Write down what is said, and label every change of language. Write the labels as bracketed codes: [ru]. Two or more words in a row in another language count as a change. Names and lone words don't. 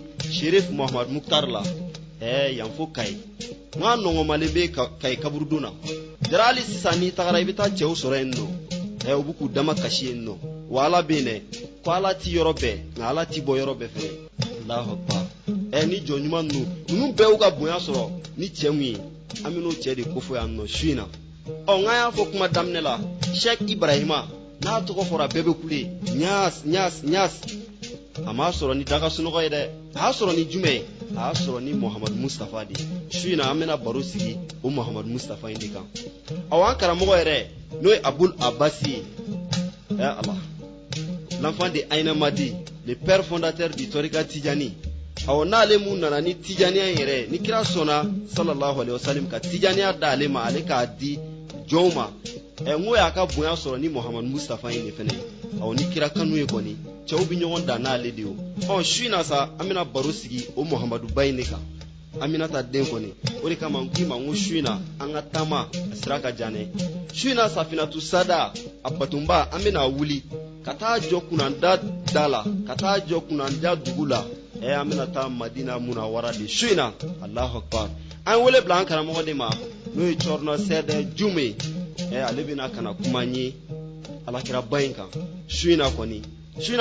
[bm] Sherif Muhammad Mukhtar la yan fo Kayi n ko a nɔgɔmalen bɛ Kayi kaburudon na jara hali sisan n'i tagara i bɛ taa cɛw sɔrɔ yen nɔ u bɛ k'u dama kasi yen nɔ wa Ala bɛ yen dɛ ko Ala ti yɔrɔ bɛɛ nka Ala ti bɔ yɔrɔ bɛɛ fɛnɛ [ar] الله أكبر [bm] ni jɔn ɲuman ninnu bɛɛ y'u ka bonya sɔrɔ ni cɛ mun ye an bɛ n'o cɛ de ko fɔ yan nɔ su in na n k'an y'a fɔ kuma daminɛ la Sheikh Ibrahima n'a tɔgɔ fɔra bɛɛ bɛ kule ɲas a m'a sɔrɔ ni daga sunɔgɔ ye dɛ a y'a sɔrɔ ni jumɛn ye a y'a sɔrɔ ni Muhammad Mustafa de su in na an bɛna baro sigi o Muhammad Mustafa in de kan an karamɔgɔ yɛrɛ n'o ye Abul Abbasi ye Allah [fr] l'enfant de Aïna Madi le père fondateur du Torika Tidjani [bm] n'ale mun nana ni Tidjaniya yɛrɛ ni kira sɔnna [ar] صلى الله عليه وسلم [bm] ka Tidjaniya d'ale ma ale k'a di jɔnw ma n ko y'a ka bonya sɔrɔ ni Muhammad Mustafa in de fɛnɛ ni kira kanu ye kɔni cɛw bɛ ɲɔgɔn dan n'ale de ye su in na sa an bɛna baro sigi o Muhammadu ba in de kan Aminata den kɔni o de kama n k'i ma n ko su in na an ka taama a sira ka jan dɛ su in na Safinatu Sada a batunba an bɛna wuli ka taa jɔ kunnanda da la ka taa jɔ kunnanda dugu la an bɛna taa Madina Munawara de su in na [ar] الله أكبر [bm] an wele bila an karamɔgɔ de ma n'o ye Cɔrɔnɔ Sɛdɛ Jume ale bɛna kana kuma n ye alakiraba in kan su in na kɔni su in